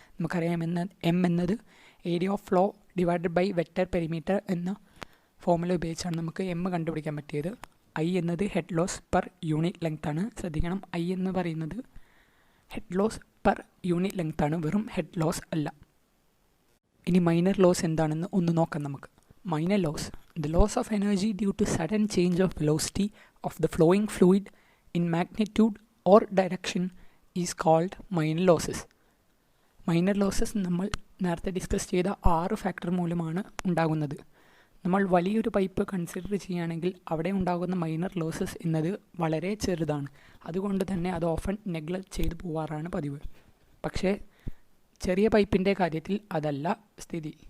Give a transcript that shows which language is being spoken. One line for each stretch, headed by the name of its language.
Malayalam: നമുക്കറിയാം M എന്നത് area of flow divided by vector perimeter എന്ന ഫോർമുല ഉപയോഗിച്ചാണ് നമുക്ക് M കണ്ടുപിടിക്കാൻ പറ്റിയത്. I എന്നത് head loss per unit length ആണ്. ശ്രദ്ധിക്കണം, I എന്ന് പറയുന്നത് head loss per unit length ആണ്, വെറും ഹെഡ് ലോസ് അല്ല. ഇനി മൈനർ ലോസ് എന്താണെന്ന് ഒന്ന് നോക്കാം നമുക്ക്.
English: Minor loss, the loss of energy due to sudden change of velocity of the flowing fluid in magnitude or direction is called minor losses.
Malayalam: Minor losses നമ്മൾ നേരത്തെ ഡിസ്കസ് ചെയ്ത 6 factor മൂലമാണ് ഉണ്ടാകുന്നത്. നമ്മൾ വലിയൊരു പൈപ്പ് കൺസിഡർ ചെയ്യുകയാണെങ്കിൽ അവിടെ ഉണ്ടാകുന്ന മൈനർ ലോസസ് എന്നത് വളരെ ചെറുതാണ്. അതുകൊണ്ട് തന്നെ അത് ഓഫൺ നെഗ്ലക്റ്റ് ചെയ്തു പോവാറാണ് പതിവ്. പക്ഷേ ചെറിയ പൈപ്പിൻ്റെ കാര്യത്തിൽ അതല്ല സ്ഥിതി.